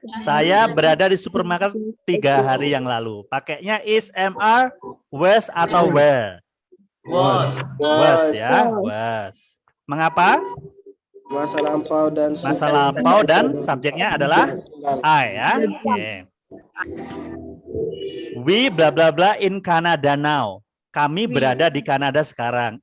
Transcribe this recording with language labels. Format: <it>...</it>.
<id>Saya berada di supermarket 3 hari yang lalu. Pakainya is, MR, was atau were? Was ya, was. Mengapa? Masa lampau dan subjeknya adalah I ya. Okay.</id> <en>We bla bla bla in Canada now.</en> <id>Kami berada di Kanada sekarang.</id>